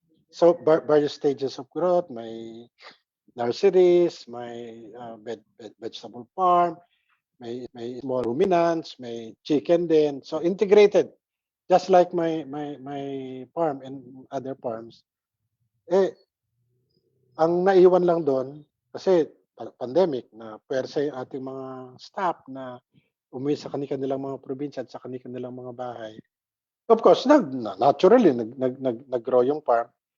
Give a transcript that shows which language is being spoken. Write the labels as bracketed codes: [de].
[en] So various stages of growth, may nurseries, may vegetable farm, may small ruminants, may chicken din. So integrated, just like my farm and other farms. [tl] Ang naiwan lang doon, kasi pandemic, na pwersa yung ating mga staff na umuwi sa kanilang mga probinsya at sa kanilang mga bahay. [en] Of course, naturally, [tl] nag-grow yung farm.